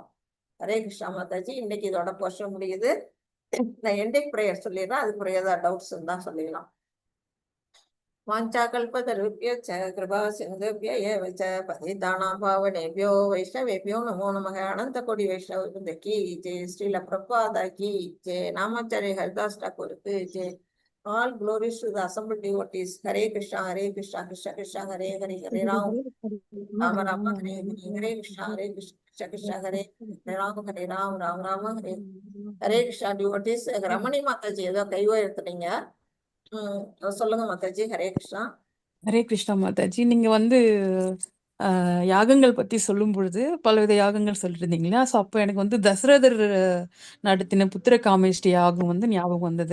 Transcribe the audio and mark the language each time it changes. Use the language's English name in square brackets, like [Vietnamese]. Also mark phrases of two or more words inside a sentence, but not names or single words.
[Sanskrit] हरे कृष्णा [Tamil] மாதாஜி, இன்னைக்கு இதோட போர்ஷன் முடியுது. நான் [English] ending prayer [Tamil] சொல்லிடுறேன், அதுக்கு ஏதாவது டவுட்ஸ் இருந்தா சொல்லிடலாம். [Sanskrit] वाञ्छा कल्पतरुभ्य कृपा सिन्धुभ्य एव च पतितानां पावनेभ्यो वैष्णवेभ्यो नमो नमः. [Hindi] अनन्त कोटि वैष्णव की जय, श्रील प्रभुपाद की जय, [Tamil] நாமாச்சாரிய ஹரிதாஸ் டாக்கூருக்கு ஜெய். [English] All glories to the assembled devotees. [Sanskrit] हरे कृष्ण कृष्ण कृष्ण हरे हरे, हरे राम राम हरे हरे, हरे कृष्ण कृष्ण हरे हरे राम राम हरे हरे कृष्ण. [English] Devotees, [Tamil] ரமணி மாதாஜி ஏதோ கைவோ எடுத்துட்டீங்க, சொல்லுங்க மாதாஜி. [Sanskrit] हरे कृष्णा. हरे कृष्णा [Tamil] மாதாஜி, நீங்க வந்து யாகங்கள் பத்தி சொல்லும் பொழுது பலவித யாகங்கள் சொல்லிட்டு இருந்தீங்களா? ஸோ அப்போ எனக்கு வந்து தசரதர் நடத்தின புத்திர காமேஷ்டி யாகம் வந்து ஞாபகம் வந்தது.